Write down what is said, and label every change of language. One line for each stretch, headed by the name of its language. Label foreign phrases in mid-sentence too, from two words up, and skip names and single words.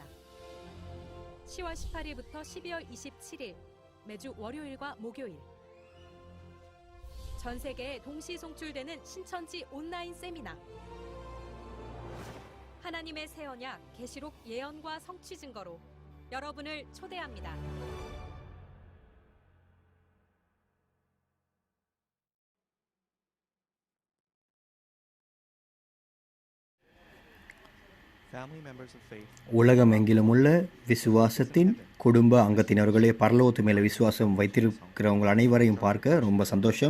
Korean: 10월 18일부터 12월 27일 매주 월요일과 목요일 전 세계에 동시 송출되는 신천지 온라인 세미나 하나님의 새 언약 계시록 예언과 성취 증거로 여러분을 초대합니다.
Tamil: உலகமெங்கிலும் உள்ள விசுவாசத்தின் குடும்ப அங்கத்தினர்களே பரலோகத்து மேலே விசுவாசம் வைத்திருக்கிறவங்க அனைவரையும் பார்க்க ரொம்ப சந்தோஷம்.